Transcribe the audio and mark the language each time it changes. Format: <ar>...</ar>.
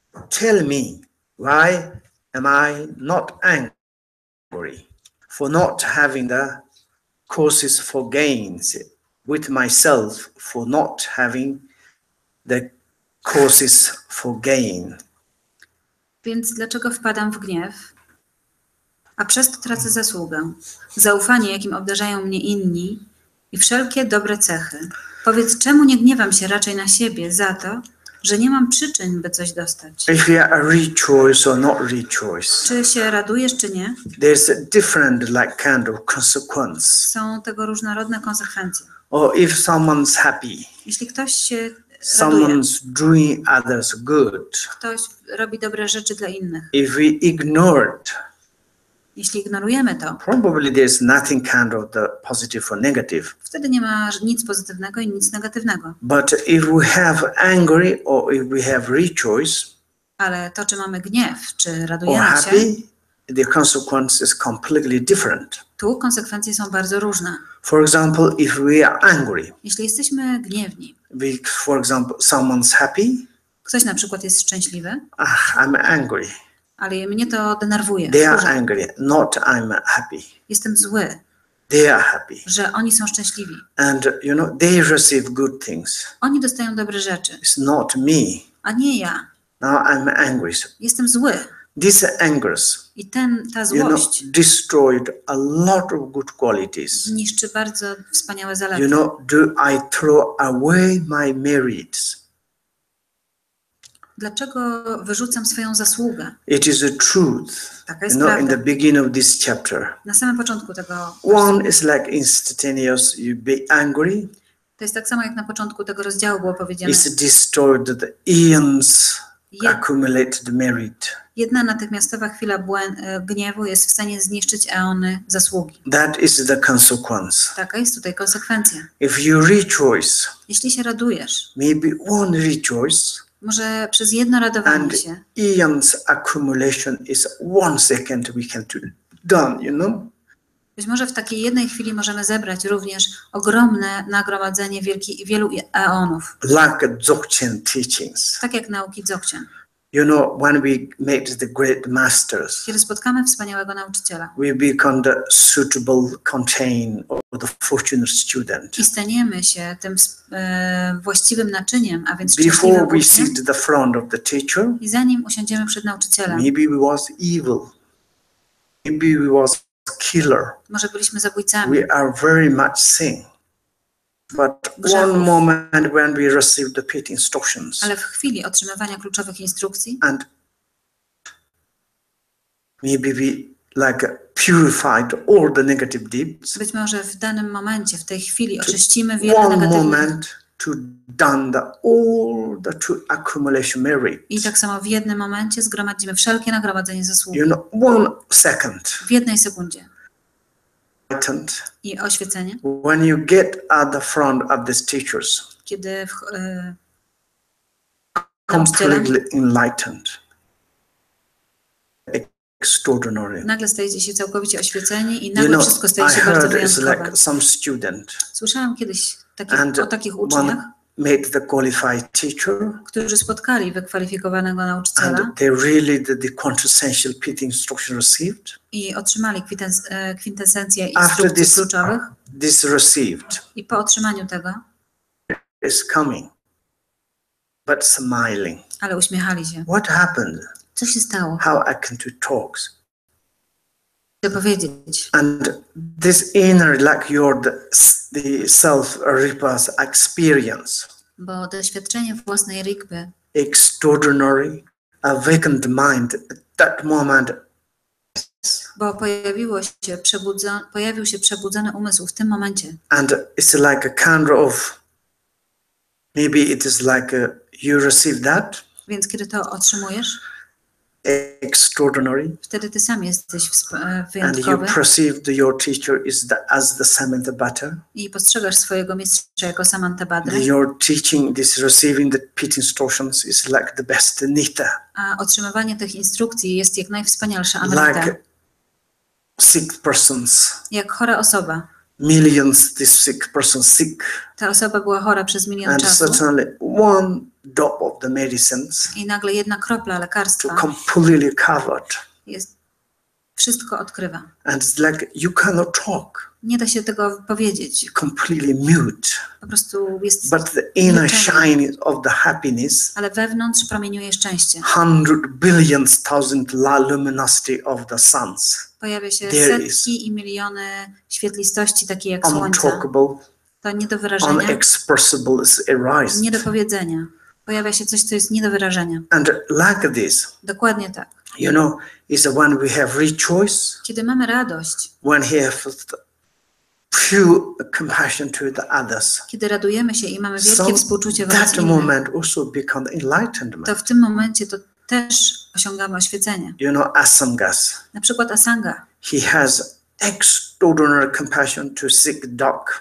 <en>Tell me, why am I not angry for not having the causes for gains with myself, for not having the causes for gain.</en> <pl>Więc dlaczego wpadam w gniew? A przez to tracę zasługę, zaufanie, jakim obdarzają mnie inni i wszelkie dobre cechy. Powiedz, czemu nie gniewam się raczej na siebie za to, że nie mam przyczyn, by coś dostać?</pl> <en>If you are rejoice or not rejoice,</en> <pl>Czy się radujesz, czy nie?</pl> <en>there's a different like kind of consequence.</en> <pl>Są tego różnorodne konsekwencje.</pl> <en>Or if someone's happy,</en> <pl>Jeśli ktoś się raduje,</pl> <en>someone's doing others good.</en> <pl>ktoś robi dobre rzeczy dla innych.</pl> <en>If we ignore it,</en> <pl>Jeśli ignorujemy to,</pl> <en>probably there's nothing kind of the positive or negative.</en> <pl>wtedy nie ma nic pozytywnego i nic negatywnego.</pl> <en>But if we have angry or if we have rejoice</en> <pl>Ale to, czy mamy gniew, czy</pl> <en>or</en> <pl>radujemy się,</pl> <en>happy, the consequence is completely different.</en> <pl>tu konsekwencje są bardzo różne.</pl> <en>For example, if we are angry,</en> <pl>Jeśli jesteśmy gniewni,</pl> <en>for example, someone's happy,</en> <pl>ktoś na przykład jest szczęśliwy,</pl> <en>I'm angry.</en> <pl>ale mnie to denerwuje.</pl> <en>They are</en> <pl>wkurza.</pl> <en>angry, not I'm happy.</en> <pl>Jestem zły,</pl> <en>They are happy.</en> <pl>że oni są szczęśliwi.</pl> <en>And they receive good things.</en> <pl>Oni dostają dobre rzeczy,</pl> <en>It's not me.</en> <pl>a nie ja.</pl> <en>Now I'm angry.</en> <pl>Jestem zły.</pl> <en>This angers,</en> <pl>I ta złość</pl> <en>destroyed a lot of good qualities.</en> <pl>niszczy bardzo wspaniałe zalety.</pl> <en>Do I throw away my merits?</en> <pl>Dlaczego wyrzucam swoją zasługę?</pl> <en>It is a truth.</en> <pl>Taka jest</pl> <en>In</en> <pl>prawda.</pl> <en>the beginning of this chapter.</en> <pl>Na samym początku tego</pl> <en>One is like instantaneous, you be angry.</en> <pl>to jest tak samo jak na początku tego rozdziału było powiedziane.</pl> <en>It's destroyed the eons accumulated merit.</en> <pl>Jedna natychmiastowa chwila gniewu jest w stanie zniszczyć eony zasługi.</pl> <en>That is the consequence.</en> <pl>Taka jest tutaj konsekwencja.</pl> <en>If you rejoice,</en> <pl>Jeśli się radujesz,</pl> <en>maybe one rejoice,</en> <pl>może przez jedno radowanie</pl> <en>and</en> <pl>się</pl> <en>eons accumulation is 1 second we can done,</en> <pl>być może w takiej jednej chwili możemy zebrać również ogromne nagromadzenie wielu eonów.</pl> <en>Like Dzogchen teachings.</en> <pl>Tak jak nauki Dzogchen.</pl> <en>When we meet the great masters,</en> <pl>Kiedy spotkamy wspaniałego nauczyciela</pl> <en>we become the suitable contain or the fortunate student.</en> <pl>i staniemy się tym właściwym naczyniem, a więc</pl> <en>Before</en> <pl>szczęśliwym</pl> <en>we</en> <pl>uczniem,</pl> <en>sit the front of the teacher,</en> <pl>i zanim usiądziemy przed nauczycielem,</pl> <en>maybe we was evil. Maybe we was killer.</en> <pl>może byliśmy zabójcami,</pl> <en>We are very much sin. But one moment when we receive the pit instructions,</en> <pl>ale w chwili otrzymywania kluczowych instrukcji</pl> <en>and maybe we like purified all the negative deeds.</en> <pl>być może w danym momencie, w tej chwili oczyścimy wiele</pl> <en>One</en> <pl>negatywnych</pl> <en>moment to done all the true accumulation merit.</en> <pl>i tak samo w jednym momencie zgromadzimy wszelkie nagromadzenie zasług.</pl> <en>1 second.</en> <pl>W jednej sekundzie.</pl> <en>Enlightened.</en> <pl>I oświecenie,</pl> <en>When you get at the front of these teachers,</en> <pl>kiedy</pl> <en>completely enlightened. Extraordinary.</en> <pl>nagle stajecie się całkowicie oświeceni i nagle wszystko staje się bardzo</pl> <en>heard it's</en> <pl>wyjątkowe.</pl> <en>like some student</en> <pl>Słyszałam kiedyś</pl> <en>and</en> <pl>o takich uczniach,</pl> <en>one made the qualified teacher,</en> <pl>którzy spotkali wykwalifikowanego nauczyciela</pl> <en>and they really the quintessential pit instruction received.</en> <pl>i otrzymali kwintesencję</pl> <en>After</en> <pl>instrukcji kluczowych</pl> <en>this received</en> <pl>i po otrzymaniu tego,</pl> <en>is coming, but smiling.</en> <pl>ale uśmiechali się.</pl> <en>What happened?</en> <pl>Co się stało?</pl> <en>How I can to talk?</en> <pl>Chcę powiedzieć.</pl> <en>And this inner, like the self-repass experience,</en> <pl>Bo doświadczenie własnej rigby,</pl> <en>extraordinary, awakened mind at that moment.</en> <pl>bo pojawił się przebudzony umysł w tym momencie.</pl> <en>And it's like a kind of, maybe it is like you receive that.</en> <pl>Więc kiedy to otrzymujesz,</pl> <en>Extraordinary.</en> <pl>wtedy ty sam jesteś</pl> <en>And you</en> <pl>wyjątkowy</pl> <en>perceive your teacher is as the Samantha Butter.</en> <pl>i postrzegasz swojego mistrza jako Samantha Badry,</pl> <en>Your teaching, this receiving the pit instructions is like the best Nita.</en> <pl>a otrzymywanie tych instrukcji jest jak najwspanialsza Amrita.</pl> <en>Like sick persons.</en> <pl>Jak chora osoba.</pl> <en>Millions, this sick person sick.</en> <pl>Ta osoba była chora przez milion</pl> <en>And</en> <pl>czasu</pl> <en>certainly one drop of the medicines</en> <pl>i nagle jedna kropla</pl> <en>to</en> <pl>lekarstwa</pl> <en>completely covered.</en> <pl>wszystko odkrywa.</pl> <en>And it's like you cannot talk.</en> <pl>Nie da się tego powiedzieć.</pl> <en>You're completely mute.</en> <pl>Po prostu jest</pl> <en>But the inner</en> <pl>milczenie.</pl> <en>shine of the happiness,</en> <pl>Ale wewnątrz promieniuje szczęście.</pl> <en>100 billions, thousand luminosity of the suns.</en> <pl>Pojawia się</pl> <en>There</en> <pl>setki i miliony świetlistości, takie jak słońce.</pl> <en>Untalkable,</en> <pl>To nie do wyrażenia,</pl> <en>unexpressible is arised.</en> <pl>nie do powiedzenia. Pojawia się coś, co jest nie do wyrażenia.</pl> <en>And like this,</en> <pl>Dokładnie tak.</pl> <en>you know, is when we have rejoice,</en> <pl>Kiedy mamy radość,</pl> <en>when we have pure compassion to the others.</en> <pl>kiedy radujemy się i mamy wielkie</pl> <en>So</en> <pl>współczucie wobec</pl> <en>that</en> <pl>innych,</pl> <en>moment also become enlightenment.</en> <pl>to w tym momencie to też osiągamy oświecenie.</pl> <en>You know, Asangas,</en> <pl>Na przykład Asanga</pl> <en>he has extraordinary compassion to sick dog.</en>